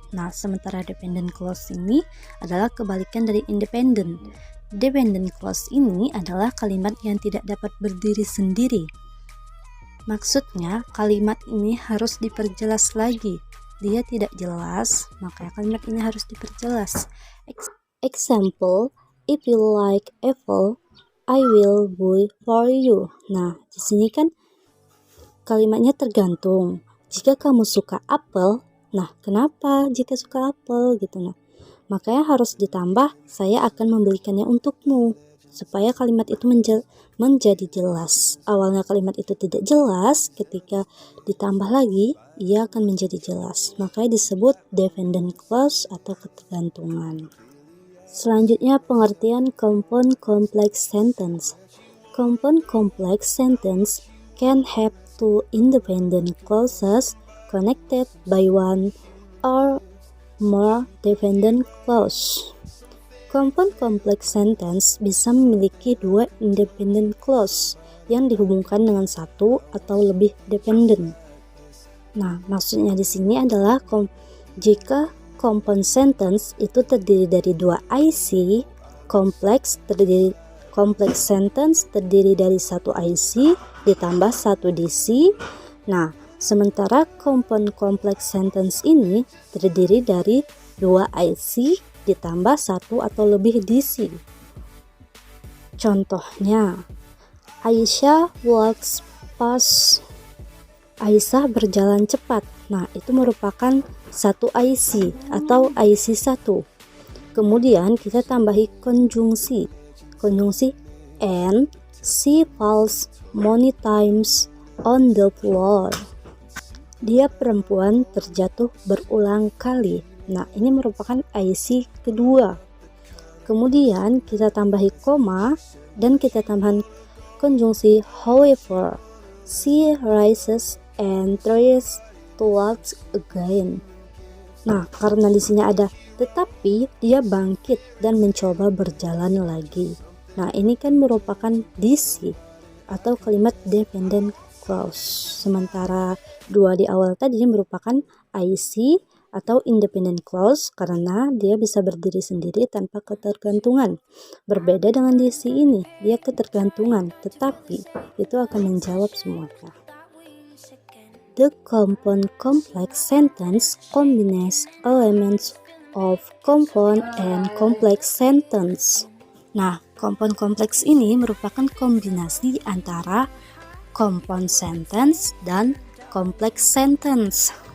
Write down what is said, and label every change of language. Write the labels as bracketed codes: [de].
[id] Nah, sementara dependent clause ini adalah kebalikan dari independent. Dependent clause ini adalah kalimat yang tidak dapat berdiri sendiri. Maksudnya, kalimat ini harus diperjelas lagi. Dia tidak jelas, maka kalimat ini harus diperjelas. [en] Example, if you like apple, I will buy for you. [id] Nah, di sini kan kalimatnya tergantung. Jika kamu suka apel, nah kenapa jika suka apel gitu nah. Makanya harus ditambah, saya akan membelikannya untukmu. Supaya kalimat itu menjadi jelas. Awalnya kalimat itu tidak jelas, ketika ditambah lagi, ia akan menjadi jelas. Makanya disebut dependent clause atau ketergantungan. Selanjutnya pengertian compound complex sentence. [en] Compound complex sentence can have two independent clauses connected by one or more dependent clause. [id] Compound complex sentence bisa memiliki dua independent clause yang dihubungkan dengan satu atau lebih dependent. Nah, maksudnya di sini adalah jika compound sentence itu terdiri dari dua IC, complex sentence terdiri dari satu IC ditambah satu DC. Nah, sementara compound complex sentence ini terdiri dari dua IC ditambah satu atau lebih DC. Contohnya, [en] Aisyah walks fast. [id] Aisyah berjalan cepat. Nah, itu merupakan satu IC atau IC 1. Kemudian kita tambahi konjungsi. Konjungsi [en] and she falls many times on the floor. [id] Dia perempuan terjatuh berulang kali. Nah, ini merupakan IC kedua. Kemudian kita tambahi koma dan kita tambahkan konjungsi however. [en] She rises and tries to walk again. [id] Nah, karena di sini ada tetapi, dia bangkit dan mencoba berjalan lagi. Nah, ini kan merupakan DC atau kalimat dependent clause. Sementara dua di awal tadi merupakan IC atau independent clause karena dia bisa berdiri sendiri tanpa ketergantungan. Berbeda dengan DC ini, dia ketergantungan, tetapi itu akan menjawab semuanya. [en] The compound complex sentence combines elements of compound and complex sentence. [id] Nah, compound kompleks ini merupakan kombinasi antara compound sentence dan complex sentence.